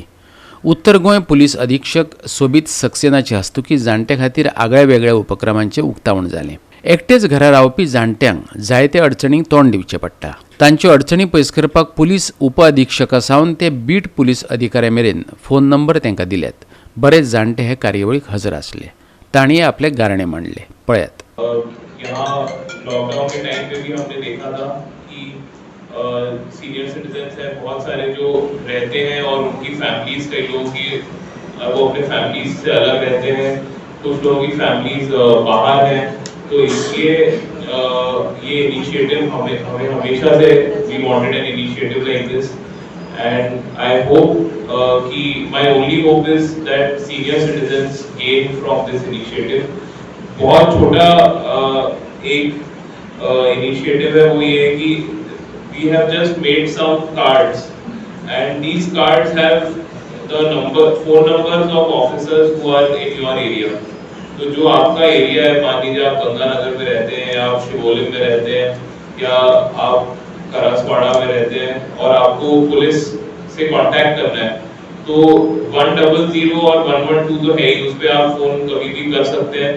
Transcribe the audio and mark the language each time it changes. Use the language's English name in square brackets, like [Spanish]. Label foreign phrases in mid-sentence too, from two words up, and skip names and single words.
[Konkani] उत्तर गोंय पुलीस अधीक्षक सोबीत सक्सेनाचे हस्तुकी जाणट्या खातीर आगळ्या वेगळ्या उपक्रमांचे उक्तावण जालें। एकटेच घरा रावपी जाणट्यांक जायते अडचणींक तोंड दिवचें पडटा। तांच्यो अडचणी पयस करपाक पुलीस उप अधीक्षका सावन ते बीट पुलीस अधिकाऱ्या मेरेन फोन नंबर तांकां दिल्यात। बरेच जाणटे हे कार्यावळीक हजर आसले। तांणी आपले गारणे मांडले। पळयात। [Hindi] यहाँ लॉकडाउन के टाइम पे भी हमने देखा था कि [English] senior citizens [Hindi] हैं बहुत सारे जो रहते हैं और उनकी फैमिलीज, कई लोग की वो अपने फैमिलीज से अलग रहते हैं, कुछ लोगों की फैमिलीज बाहर हैं। तो इसलिए ये इनिशिएटिव हमें हमेशा से [English] we wanted an initiative like this and I hope कि my only hope is that senior citizens gain from this initiative. [Hindi] बहुत छोटा एक इनिशिएटिव है, वो ये है कि [English] we have just made some cards and these cards have the phone numbers of officers who are in your area। [Hindi] तो जो आपका एरिया है, मान लीजिए आप गंगानगर में रहते हैं या आप शिवोली में रहते हैं या आप करासवाड़ा में रहते हैं और आपको पुलिस से कांटेक्ट करना है, तो 100 और 112 तो है ही, उस पर आप फोन कभी भी कर सकते हैं।